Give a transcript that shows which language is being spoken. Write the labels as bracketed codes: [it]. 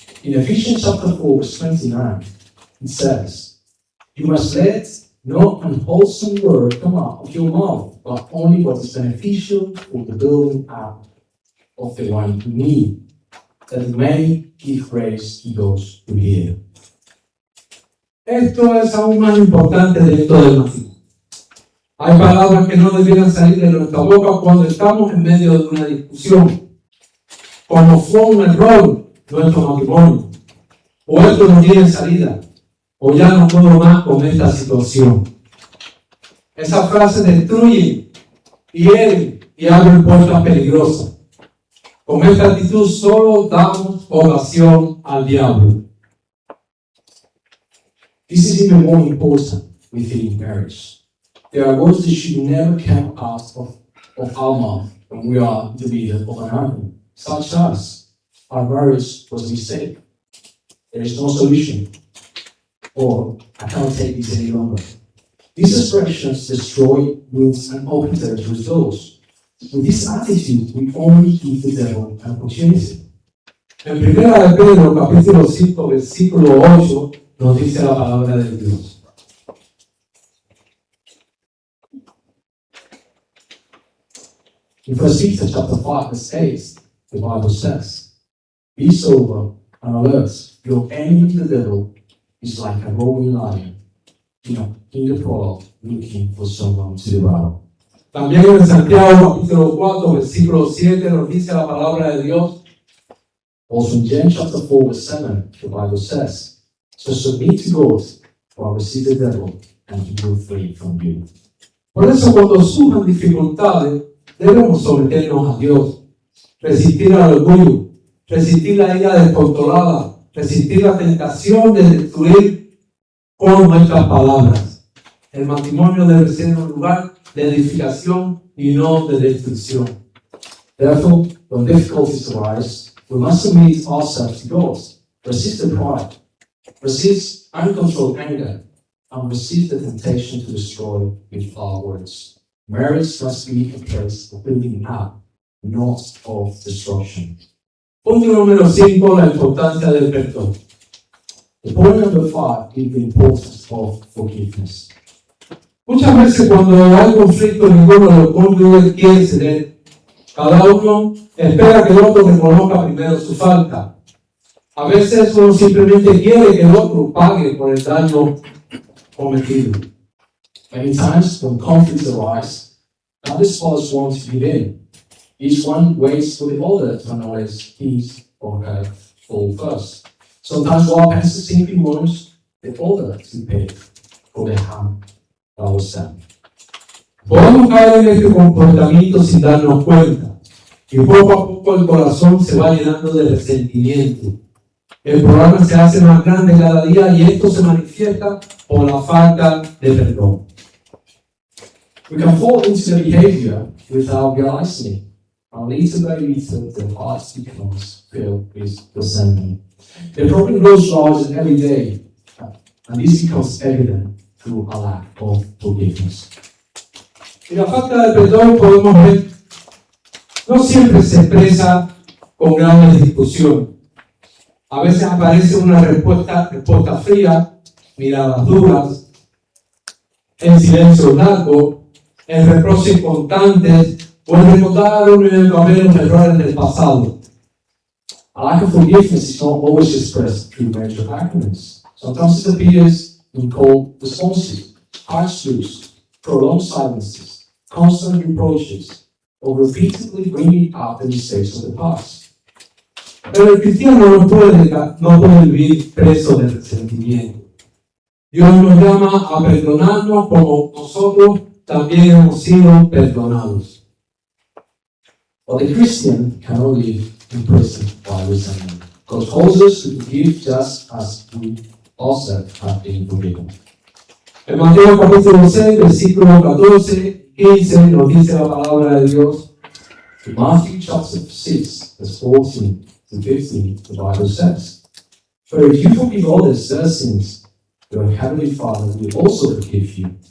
[en] In Ephesians chapter 4, verse 29, it says, you must let no unwholesome word come out of your mouth, but only what is beneficial for the building up of the one who needs, that it may give grace to those who hear. [es] Esto es aún más importante dentro del matrimonio. Hay palabras que no debieran salir de nuestra boca cuando estamos en medio de una discusión. Como fue un error nuestro matrimonio, o esto no tiene salida, o ya no puedo más con esta situación. Esas frases destruyen, hieren y abren puertas peligrosas. Con esta actitud solo damos ocasión al diablo. [en] This is even more important within marriage. There are words that should never come out of our mouth when we are in the middle of an argument, such as, our marriage was a mistake, there is no solution, or I can't take this any longer. These expressions destroy, wounds, and open territory doors. With this attitude, we only give the devil an opportunity. [es] En 1 de Pedro, capítulo 5, versículo 8, nos dice la palabra de Dios. [en] In 1 Peter chapter 5, verse 8, the Bible says, "Be sober and alert. Your enemy, the devil, is like a roaring lion, in the prowl, looking for someone to devour." [es] También en Santiago, capítulo 4, versículo 7, nos dice la palabra de Dios. [en] Also in James chapter 4, verse 7, the Bible says, "So submit to God, or resist the devil, and he will flee from you." [es] Por eso, cuando surjan dificultades, debemos someternos a Dios, resistir al orgullo, resistir la ira descontrolada, resistir la tentación de destruir con nuestras palabras. El matrimonio debe ser un lugar de edificación y no de destrucción. [en] Therefore, when difficulties arise, we must submit ourselves to God, resist the pride, resist uncontrolled anger, and resist the temptation to destroy with our words. Marriage must be a place of building up, not of destruction. [es] Punto número 5, la importancia del perdón. [en] The point number 5 is the importance of forgiveness. [es] Muchas veces cuando hay conflicto, ninguno de los cónyuges quiere ceder. Cada uno espera que el otro reconozca primero su falta. A veces uno simplemente quiere que el otro pague por el daño cometido. [en] Many times when conflicts arise, neither spouse wants to give in. Each one waits for the other to acknowledge his or her fault first. Sometimes one person simply wants the other to pay for the harm that was done. [es] Podemos caer en este comportamiento sin darnos cuenta, y poco a poco el corazón se va llenando de resentimiento. El problema se hace más grande cada día y esto se manifiesta por la falta de perdón. [en] We can fall into the behavior without realizing it, and little by little the heart becomes filled with resentment. The problem grows larger every day, and this becomes evident through a lack of forgiveness. [es] Y la falta de perdón podemos ver, no siempre se expresa con grandes discusiones. A veces aparece una respuesta fría, miradas duras, en silencio largo, en reproches constantes o en recordar uno y otra vez los errores del pasado. [en] A lack of forgiveness is not always expressed through major arguments. Sometimes it appears in cold responses, harsh truths, prolonged silences, constant reproaches, or repeatedly bringing up the mistakes of the past. [es] Pero el cristiano no puede vivir preso del resentimiento. Dios nos llama a perdonarnos como nosotros también hemos sido perdonados. [en] But the Christian cannot live imprisoned by resentment. God calls us to forgive just as we ourselves have been forgiven. [es] En Mateo capítulo 6, versículos 14 y 15 nos dice la palabra de Dios. [en] In Matthew chapter 6, verse 14 to 15, the Bible says, "For if you forgive others their sins, your heavenly Father will also forgive you.